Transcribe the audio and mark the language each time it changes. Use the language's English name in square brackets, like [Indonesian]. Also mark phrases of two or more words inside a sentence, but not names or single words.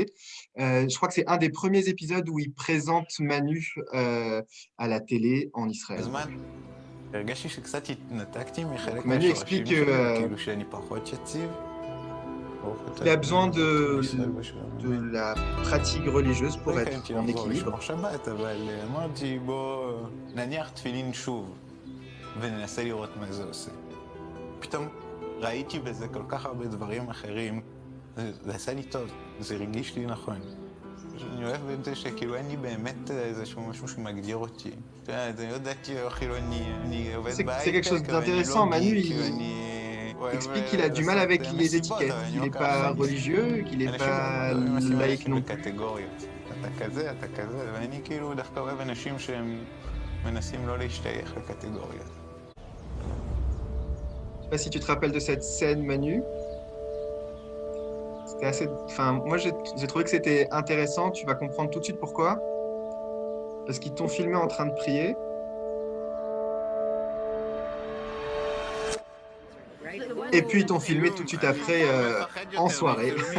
[French] Je crois que c'est un des premiers épisodes où il présente Manu à la télé en Israël. Donc, Manu explique qu'il a besoin de la pratique religieuse pour être en équilibre. [Hebrew] ראיתי בזה כל כך הרבה דברים אחרים, זה עשה לי טוב, זה הרגיש לי נכון. אני אוהב את זה שכאילו אין לי באמת איזשהו משהו שמגדיר אותי. אתה יודע, אני יודעת חילוני, אני עובד בהייטק, אבל אני לא גיק, [French] Il explique qu'il a du mal avec les étiquettes, qu'il n'est pas religieux, qu'il n'est pas laïque non plus. [Hebrew] אתה כזה, ואני כאילו דווקא אוהב אנשים שהם מנסים לא להשתייך לקטגוריות. [French] Je sais pas si tu te rappelles de cette scène, Manu. C'était assez. Enfin, moi, j'ai trouvé que c'était intéressant. Tu vas comprendre tout de suite pourquoi. Parce qu'ils t'ont filmé en train de prier. Et puis, ils t'ont filmé tout de suite après en soirée.